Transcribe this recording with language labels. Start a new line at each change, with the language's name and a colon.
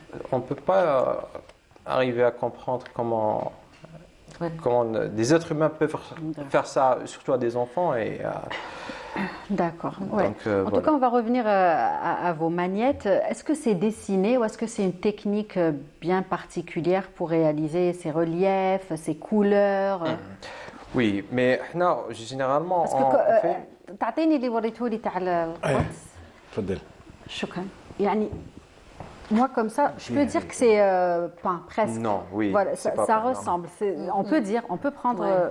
French: On ne peut pas arriver à comprendre comment des êtres humains peuvent faire ça, surtout à des enfants. D'accord. Ouais. Donc, En tout voilà. cas, on va revenir à vos magnettes. Est-ce que c'est dessiné ou est-ce que c'est une technique bien particulière pour réaliser ces reliefs, ces couleurs? Oui, mais non, généralement, Parce on que fait...
Arabic: تعطيني اللي وريتهولي تاع القدس. تفضل. شكرا.
French: يعني moi comme ça, je peux dire que c'est peint presque. Non, oui, Voilà, c'est ça, pas ça peint, non. ressemble. On peut dire, on peut prendre,